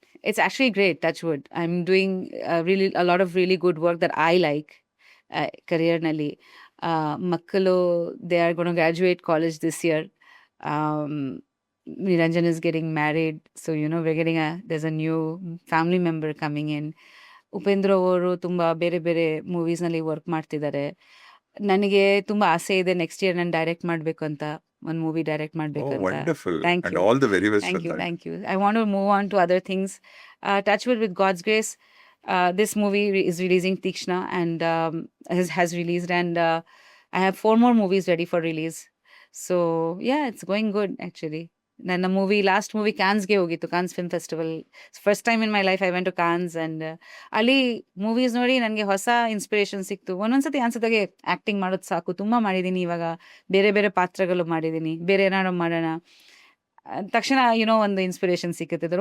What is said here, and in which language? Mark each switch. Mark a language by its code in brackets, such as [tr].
[en] It's actually great, touch wood. I'm doing a lot of really good work that I like, career-nalli. [kn] Makkalu, [en] they are going to graduate college this year. Niranjan is getting married. So, there's a new family member coming in. [kn] Upendra ಅವರು ತುಂಬ ಬೇರೆ ಬೇರೆ ಮೂವೀಸ್ನಲ್ಲಿ work ಮಾಡ್ತಿದ್ದಾರೆ. ನನಗೆ ತುಂಬ ಆಸೆ ಇದೆ next year ನಾನು ಡೈರೆಕ್ಟ್ ಮಾಡಬೇಕು ಅಂತ, ಒಂದು ಮೂವಿ ಡೈರೆಕ್ಟ್ ಮಾಡಬೇಕಂತ. [en] Wonderful Thank and you. All the very best. Thank you. I want to move on to other things. Touch wood, with God's grace. This movie is releasing Tikshna, and has released, and I have 4 more movies ready for release. So yeah, it's going good actually. [kn] ನನ್ನ last movie ಕ್ಯಾನ್ಸ್ಗೆ ಹೋಗಿತ್ತು, ಕಾನ್ಸ್ film festival. [en] first time in my life I went to Cannes, [kn] and ಅಲ್ಲಿ movies ನೋಡಿ ನನಗೆ ಹೊಸ inspiration ಸಿಕ್ತು. ಒಂದೊಂದ್ಸತಿ ಅನ್ಸುತ್ತಾಗೆ acting ಮಾಡೋದು ಸಾಕು, ತುಂಬಾ ಮಾಡಿದ್ದೀನಿ, ಇವಾಗ ಬೇರೆ ಬೇರೆ ಪಾತ್ರಗಳು ಮಾಡಿದ್ದೀನಿ, ಬೇರೆ ಏನಾದ್ರು ಮಾಡೋಣ ತಕ್ಷಣ ಒಂದು ಇನ್ಸ್ಪಿರೇಷನ್ ಸಿಕ್ಕುತ್ತೆ.